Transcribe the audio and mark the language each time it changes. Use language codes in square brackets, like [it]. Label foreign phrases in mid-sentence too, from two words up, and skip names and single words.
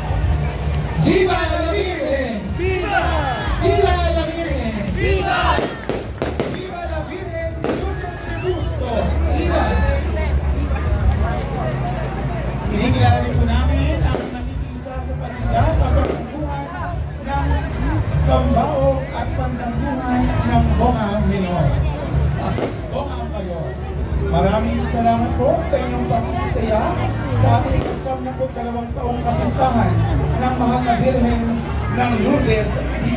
[es] Viva la Virgen! Viva! Viva la Virgen! Viva! Viva la Virgen de Lourdes de Bustos! Viva! [tl] Kinikilala rin po namin ang nakikisa sa paninda sa pagbubuhan ng Kambao at Pandabuhay ng Bonga Minor. Bonga kayo. Maraming salamat po sa inyong pagkikisaya sa ating 72 taong kapistahan ng Mahal na Birhen ng Lourdes.